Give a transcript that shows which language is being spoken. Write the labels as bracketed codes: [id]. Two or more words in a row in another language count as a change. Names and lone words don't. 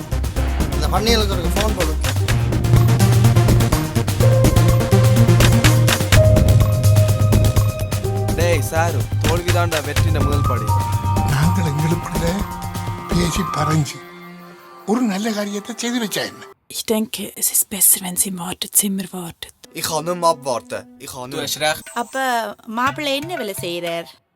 [ta] இந்த பண்ணியலுக்கு ஒரு ஃபோன் போடு. டேய் சாரு, தோல்விதாண்டா வெற்றின முதல் படி. நாங்கள் எங்களுக்குள்ள பேசி பறஞ்சு ஒரு நல்ல காரியத்தை செய்து வச்சா என்ன? [de] Ich denke, es ist besser, wenn sie im Wartezimmer wartet. Ich kann nicht mehr abwarten. Ich kann nicht. Du hast recht. [ta] அப்ப மாப்பிள்ளை என்ன வேலை செய்யறார்?